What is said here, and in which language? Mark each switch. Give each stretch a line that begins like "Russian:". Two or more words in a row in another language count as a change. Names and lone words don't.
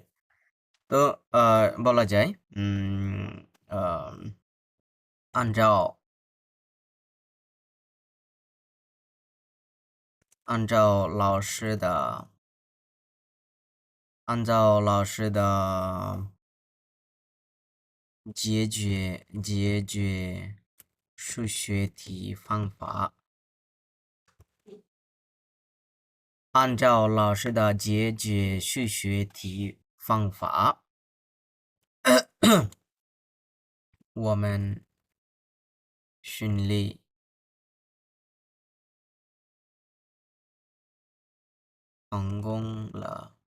Bangla: তো বলা যায় আনজাও।
Chinese: 按照老师的. 按照老师的解决数学题方法。按照老师的解决数学题方法，我们顺利成功了。